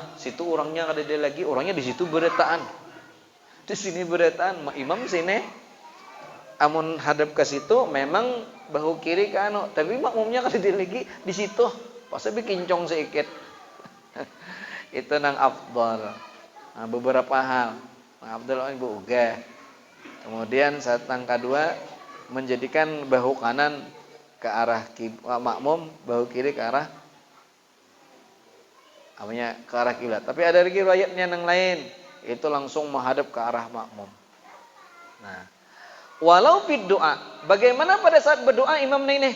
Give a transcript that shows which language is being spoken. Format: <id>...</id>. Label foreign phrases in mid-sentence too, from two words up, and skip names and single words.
<bjn>Situ orangnya ada dia lagi, orangnya di situ beretaan. Di sini beretaan, imam sini amun hadap ke situ memang bahu kiri ke anu, tapi makmumnya kada dia lagi di situ. Pasti kincong sedikit. Itu nang afdal. Nah, beberapa hal. Nang afdal ibu uga.</bjn> <id>Kemudian saat yang kedua menjadikan bahu kanan ke arah makmum, bahu kiri ke arah Namanya ke arah kiblat. Tapi ada riwayatnya yang lain, itu langsung menghadap ke arah makmum. Nah, walau fid doa, bagaimana pada saat berdoa imam ini?</id>